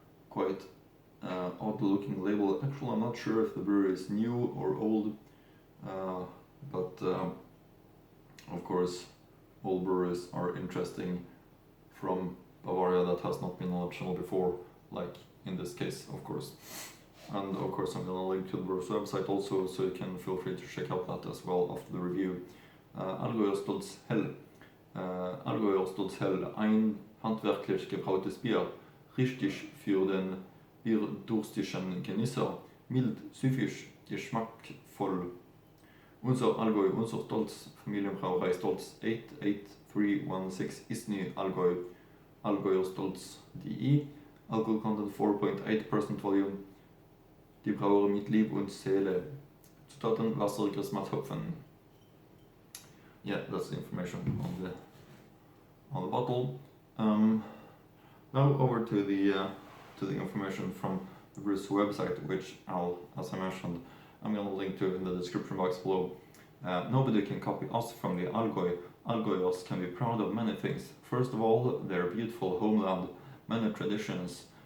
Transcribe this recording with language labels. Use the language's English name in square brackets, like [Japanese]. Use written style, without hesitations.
[English] Quite odd looking label. Actually, I'm not sure if the brewery is new or old, but of course all breweries are interesting from Bavaria that has not been on the channel before, like in this case, of course. And of course I'm gonna link to the brewer's website also, so you can feel free to check out that as well after the review. [German] Allgäuer Stolz Hell. Allgäuer Stolz Hell, ein handwerklich gebrautes Bier, richtig für den bierdurstigen Genießer, mild, süffig, geschmackvoll. Unser Allgäu, unser Stolz, Familienbrauerei Stolz, 88316 Isny, Allgäu, Allgäuer Stolz.de, [English] Alcohol content 4.8% volume, [German] die Brauerei mit Liebe und Seele, Zutaten Wasser, Grissmat, Hopfen. [English] Yeah, that's the information on the bottle. Now over to the information from the brewer's website, which as I mentioned, I'm gonna link to in the description box below. Nobody can copy us from the Allgäu. Allgäuers can be proud of many things. First of all, their beautiful homeland, many traditions,